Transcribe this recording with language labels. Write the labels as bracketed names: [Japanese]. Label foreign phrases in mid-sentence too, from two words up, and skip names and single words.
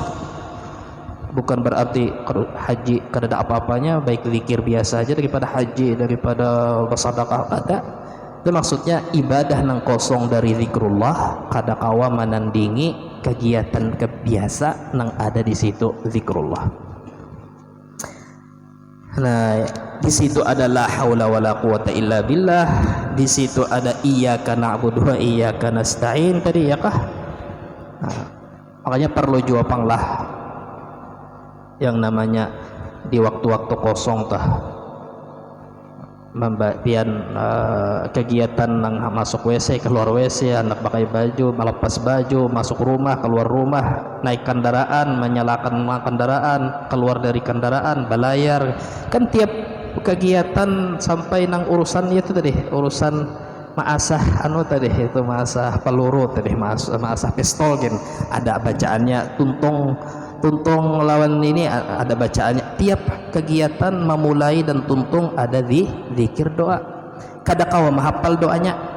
[Banjar] Bukan berarti haji kada ada apa-apanya, baik zikir biasa aja daripada haji, daripada bersedekah, ada. Itu maksudnya ibadah nang kosong dari zikrullah kada kawa menandingi kegiatan kebiasa nang ada di situ zikrullah. Nah, di situ ada [Arabic] لا حول ولا قوة إلا بالله, [Banjar] di situ ada [Arabic] إياك نعبد وإياك نستعين [Banjar] tadi ya kah? Nah, makanya perlu juapanglah yang namanya di waktu-waktu kosong tah membagian kegiatan nang masuk WC, keluar WC, anak pakai baju, melepas baju, masuk rumah, keluar rumah, naik kendaraan, menyalakan kendaraan, keluar dari kendaraan, belayar, kan tiap kegiatan sampai nang urusan itu tadi, urusan maasah anu tadi itu maasah peluru tadi maasah pistol kan ada bacaannya tuntung lawan ini ada bacaannya tiap kegiatan memulai dan tuntung ada zikir doa kada kawa mahapal doanya